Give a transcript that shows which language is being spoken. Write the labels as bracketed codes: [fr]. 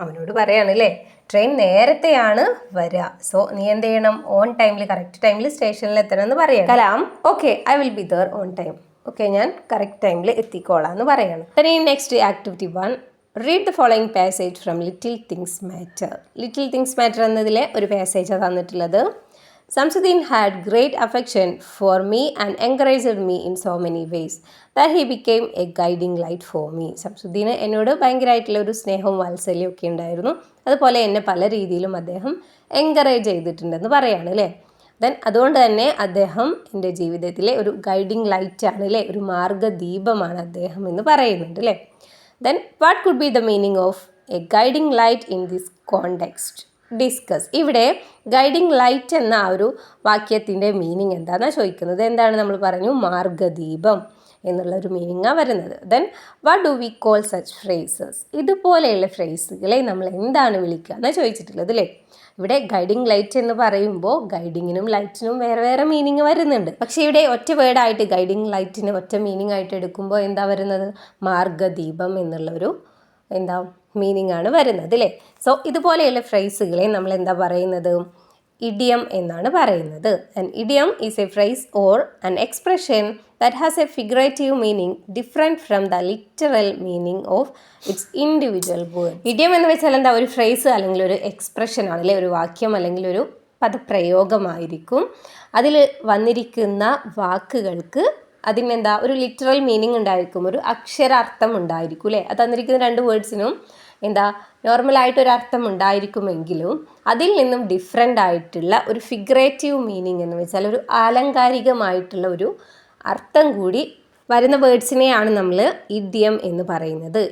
[ml] അവനോട് പറയാണ് അല്ലേ, ട്രെയിൻ നേരത്തെയാണ് വരിക, സോ നീ എന്ത് ചെയ്യണം, ഓൺ ടൈമിൽ കറക്റ്റ് ടൈമിൽ സ്റ്റേഷനിൽ എത്തണം എന്ന് പറയാം. Kalam, [en] Okay I will be there on time. [ml] Okay ഞാൻ കറക്റ്റ് ടൈമിൽ എത്തിക്കോളാം എന്ന് പറയാണ്. [en] Next activity 1, read the following passage from little things matter. [ml] Little things matter എന്നതിലെ ഒരു പാസേജാണ് തന്നിട്ടുള്ളത്. [en] Samsudeen had great affection for me and encouraged me in so many ways that he became a guiding light for me. [ml] സംസുദ്ദീന് എന്നോട് ഭയങ്കരമായിട്ടുള്ള ഒരു സ്നേഹവും വാത്സല്യവും ഒക്കെ ഉണ്ടായിരുന്നു. അതുപോലെ എന്നെ പല രീതിയിലും അദ്ദേഹം എൻകറേജ് ചെയ്തിട്ടുണ്ടെന്ന് പറയാണ് അല്ലേ. ദെൻ അതുകൊണ്ട് തന്നെ അദ്ദേഹം എൻ്റെ ജീവിതത്തിലെ ഒരു ഗൈഡിങ് ലൈറ്റാണ് അല്ലേ, ഒരു മാർഗദീപമാണ് അദ്ദേഹം എന്ന് പറയുന്നുണ്ട് അല്ലേ. [en] Then what could be the meaning of a guiding light in this context? Discuss. [ml] ഇവിടെ ഗൈഡിങ് ലൈറ്റ് എന്ന ആ ഒരു വാക്യത്തിൻ്റെ മീനിങ് എന്താണെന്നാണ് ചോദിക്കുന്നത്. എന്താണ് നമ്മൾ പറഞ്ഞു, മാർഗദീപം എന്നുള്ളൊരു മീനിങ്ങാണ് വരുന്നത്. [en] Then what do we call such phrases? [ml] ഇതുപോലെയുള്ള ഫ്രേസുകളെ നമ്മൾ എന്താണ് വിളിക്കുക എന്നാണ് ചോദിച്ചിട്ടുള്ളത് അല്ലേ. ഇവിടെ ഗൈഡിങ് ലൈറ്റ് എന്ന് പറയുമ്പോൾ ഗൈഡിങ്ങിനും ലൈറ്റിനും വേറെ വേറെ മീനിങ് വരുന്നുണ്ട്. പക്ഷേ ഇവിടെ ഒറ്റ വേർഡായിട്ട് ഗൈഡിങ് ലൈറ്റിന് ഒറ്റ മീനിങ് ആയിട്ട് എടുക്കുമ്പോൾ എന്താ വരുന്നത്, മാർഗദീപം എന്നുള്ളൊരു മീനിങ് ആണ് വരുന്നത് അല്ലേ. സോ ഇതുപോലെയുള്ള ഫ്രേസുകളെ നമ്മൾ എന്താ പറയുന്നത്, ഇഡിയം എന്നാണ് പറയുന്നത്. [en] An idiom is a phrase or an expression that has a figurative meaning different from the literal meaning of its individual word. [ml] Idiom എന്ന് വെച്ചാൽ എന്താ? ഒരു ഫ്രേസ് അല്ലെങ്കിൽ ഒരു എക്സ്പ്രഷൻ ആണ്, അല്ലെ ഒരു വാക്യം അല്ലെങ്കിൽ ഒരു പദപ്രയോഗമായിരിക്കും. അതിൽ വന്നിരിക്കുന്ന വാക്കുകൾക്ക് അതിനെന്താ ഒരു ലിറ്ററൽ മീനിങ് ഉണ്ടായിരിക്കും, ഒരു അക്ഷരാർത്ഥം ഉണ്ടായിരിക്കും, അല്ലേ? അത് തന്നിരിക്കുന്ന രണ്ട് വേർഡ്സിനും എന്താ നോർമലായിട്ടൊരു അർത്ഥം ഉണ്ടായിരിക്കുമെങ്കിലും അതിൽ നിന്നും ഡിഫറെൻ്റ് ആയിട്ടുള്ള ഒരു ഫിഗറേറ്റീവ് മീനിങ് എന്ന് വെച്ചാൽ ഒരു ആലങ്കാരികമായിട്ടുള്ള ഒരു അർത്ഥം കൂടി വരുന്ന വേർഡ്സിനെയാണ് നമ്മൾ ഇഡിയം എന്ന് പറയുന്നത്.